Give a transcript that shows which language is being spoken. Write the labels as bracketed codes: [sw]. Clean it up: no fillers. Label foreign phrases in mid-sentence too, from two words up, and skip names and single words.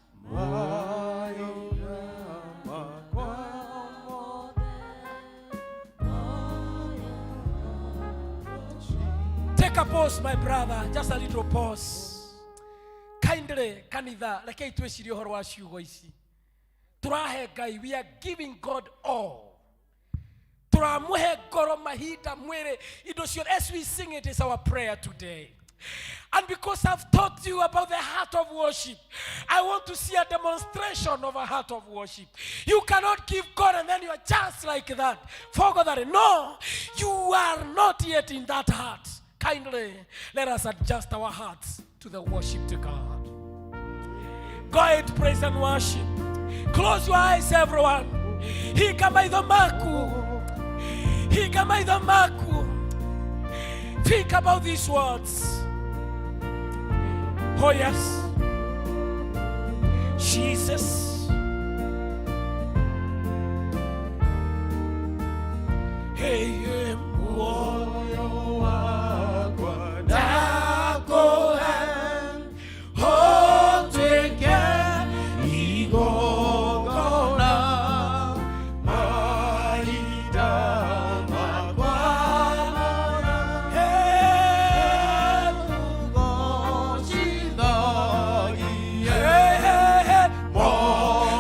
[en] Take a pause, my brother, just a little pause. Kindly, [ki] kanitha, rekei twĩcirie ũhoro wa ciugo ici. Turahe Ngai, [en] we are giving God all. [ki] Turamuhe ngoro, mahinda, mwĩrĩ, indo ciothe. [en] As we sing, it is our prayer today. And because I've taught you about the heart of worship, I want to see a demonstration of a heart of worship. You cannot give God and then you are just like that. Forget that. No, you are not yet in that heart. Kindly, let us adjust our hearts to the worship to God. Go ahead, praise and worship. Close your eyes, everyone. [ki] Hikamaidho maku. [en] Think about these words. Oh yes, Jesus. [ki] Hey, moyo wakwa ndakuhe, otweke igongona, mahinda makwa more